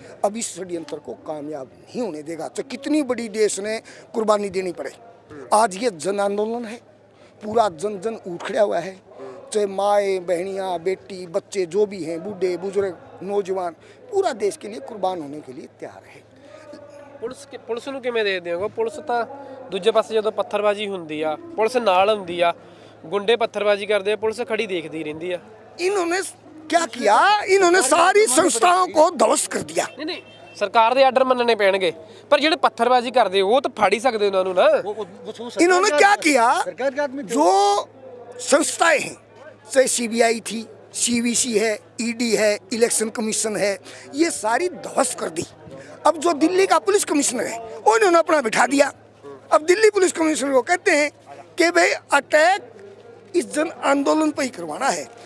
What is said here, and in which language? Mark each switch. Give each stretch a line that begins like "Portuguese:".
Hindi: अब इस षड्यंत्र को कामयाब नहीं होने देगा, तो कितनी बड़ी देश ने कुर्बानी देनी पड़े। आज ये जन आंदोलन है, पूरा जन जन उठ खड़ा हुआ है, चाहे माए बहनियाँ बेटी बच्चे जो भी हैं, बूढ़े बुजुर्ग नौजवान, पूरा देश के लिए कुर्बान होने के लिए तैयार है।
Punjabi: ਪੁਲਿਸ ਨੂੰ ਕਿਵੇਂ ਦੇਖਦੇ ਹੋ? ਪੁਲਿਸ ਤਾਂ ਦੂਜੇ ਪਾਸੇ ਜਦੋਂ ਪੱਥਰਬਾਜ਼ੀ ਹੁੰਦੀ ਆ, ਪੁਲਿਸ ਨਾਲ ਹੁੰਦੀ ਆ, ਗੁੰਡੇ ਪੱਥਰਬਾਜ਼ੀ ਕਰਦੇ ਆ, ਪੁਲਿਸ ਖੜੀ ਦੇਖਦੀ ਰਹਿੰਦੀ ਆ।
Hindi: इन्होंने क्या किया? इन्होंने सारी संस्थाओं को ध्वस्त कर दिया।
Punjabi: नहीं, सरकार ਦੇ ਆਰਡਰ ਮੰਨਣੇ ਪੈਣਗੇ, ਪਰ ਜਿਹੜੇ ਪੱਥਰਬਾਜ਼ੀ ਕਰਦੇ ਉਹ ਤਾਂ ਫੜ ਹੀ ਸਕਦੇ ਉਹਨਾਂ ਨੂੰ ਨਾ।
Hindi: इन्होंने क्या किया? जो संस्थाएं हैं, चाहे CBI थी, CVC है, ED है, इलेक्शन कमीशन है, ये सारी ध्वस्त कर दी। अब जो दिल्ली का पुलिस कमिश्नर है, वो इन्होंने अपना बिठा दिया। अब दिल्ली पुलिस कमिश्नर को कहते हैं कि भाई अटैक इस जन आंदोलन पर ही करवाना है।